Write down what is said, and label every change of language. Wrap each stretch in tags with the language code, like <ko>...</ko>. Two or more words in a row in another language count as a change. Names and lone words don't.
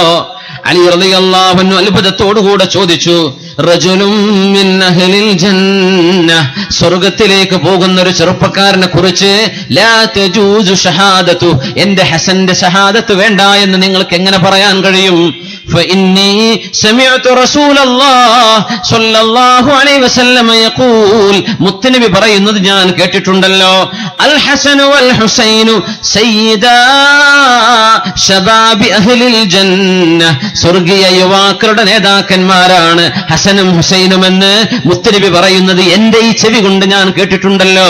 <ml>അലി</ml> <ar>رضي الله عنه</ar> <ml>അത്ഭുതത്തോടുകൂടെ ചോദിച്ചു,</ml> <ar>رجل من أهل الجنة,</ar> <ml>സ്വർഗ്ഗത്തിലേക്ക് പോകുന്ന ഒരു ചെറുപ്പക്കാരനെ കുറിച്ച്</ml> <ar>لا تجوز شهادته,</ar> <ml>എന്റെ ഹസന്റെ ഷഹാദത്ത് വേണ്ട എന്ന് നിങ്ങൾക്ക് എങ്ങനെ പറയാൻ കഴിയും?</ml> <ar>فإني سمعت رسول الله صلى الله عليه وسلم يقول,</ar> <ml>മുത്തനബി പറയുന്നത് ഞാൻ കേട്ടിട്ടുണ്ടല്ലോ,</ml> <ar>الحسن والحسين سيدا شباب أهل الجنة,</ar> <ml>സ്വർഗീയ യുവാക്കളുടെ നേതാക്കന്മാരാണ് ഹസനും ഹുസൈനും എന്ന് മുത്തനബി പറയുന്നത് എന്റെ ഈ ചെവി കൊണ്ട് ഞാൻ കേട്ടിട്ടുണ്ടല്ലോ.</ml>